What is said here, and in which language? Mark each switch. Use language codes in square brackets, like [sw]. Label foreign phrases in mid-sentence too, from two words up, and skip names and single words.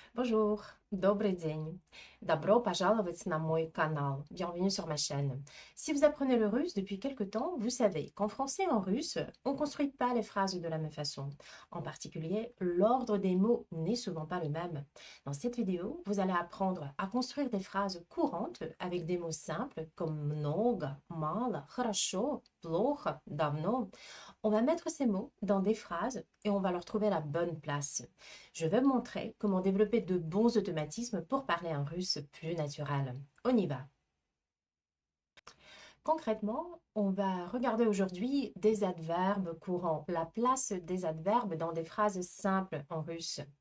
[fr] Bonjour, [ru] добрый день. Добро пожаловать на мой canal. [fr] Bienvenue sur ma chaîne. Si vous apprenez le russe depuis quelque temps, vous savez qu'en français et en russe, on ne construit pas les phrases de la même façon. En particulier, l'ordre des mots n'est souvent pas le même. Dans cette vidéo, vous allez apprendre à construire des phrases courantes avec des mots simples comme [ru] много, мало, хорошо, плохо, давно. [fr] On va mettre ces mots dans des phrases et on va leur trouver la bonne place. Je vais vous montrer comment développer de bons automatismes pour parler un russe plus naturel. On y va. Concrètement, on va regarder aujourd'hui des adverbes courants, la place des adverbes dans des phrases simples en russe.